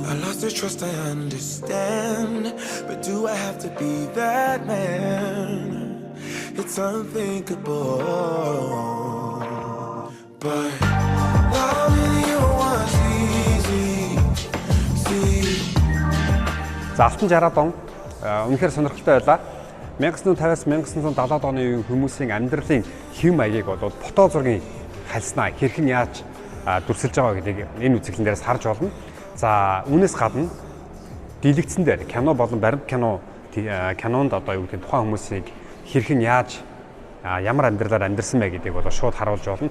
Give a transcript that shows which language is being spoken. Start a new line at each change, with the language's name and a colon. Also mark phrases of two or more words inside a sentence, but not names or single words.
English: I lost the trust, I understand, but do I have to be that man? It's unthinkable, but loving you was easy. See.
Mongolian: За 60-аад он үнэхээр сонирхолтой байлаа. 1950-аас 1970-аад оны үеийн хүмүүсийн амьдралын хэв маягийг бол фото зургийн хальснаа хэрхэн яаж дүрсэлж байгаа гэдгийг энэ үзэсгэлэн дээрээс харж болно. За үүнээс гадна дэлгэцэн дээр кино болон баримт кинонд одоо юу гэдэг тухайн хүмүүсийг хэрхэн яаж ямар амьдралаар амьдэрсэн бэ гэдгийг бол шууд харуулж болно.